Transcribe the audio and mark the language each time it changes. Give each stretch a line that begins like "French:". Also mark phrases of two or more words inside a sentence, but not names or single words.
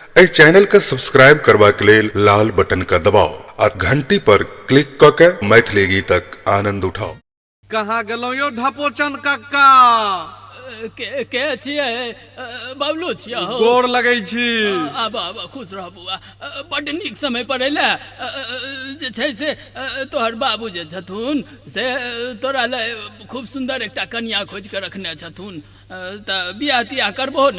Maithili: ए चैनल का सब्सक्राइब करवा के लेल लाल बटन का दबाओ और घंटी पर क्लिक करके मैथिली गीतक आनंद उठाओ। कहाँ गेलौ यो ढपोचन कक्का? के छियै? बबलू छियै हो? गोर लगै छी। आब खुश रह बुआ। बड्ड नीक समय पर अयले जे छै से तोहर बाबू जे छथुन से तोरा ले खूब सुंदर एकटा कन्या खोज के रखने छथुन, त बियाह तियाह करबो न?